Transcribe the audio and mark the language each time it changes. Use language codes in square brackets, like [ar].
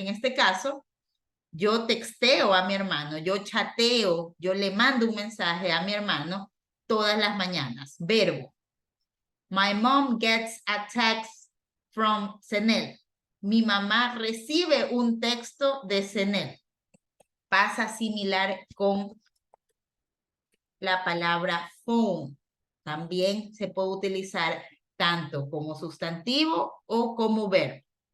[es] En este caso, yo texteo a mi hermano, yo chateo, yo le mando un mensaje a mi hermano todas las mañanas. Verbo. [en] My mom gets a text from Senel. [es] Mi mamá recibe un texto de Senel. Pasa similar con la palabra phone. También se puede utilizar tanto como sustantivo o como verbo.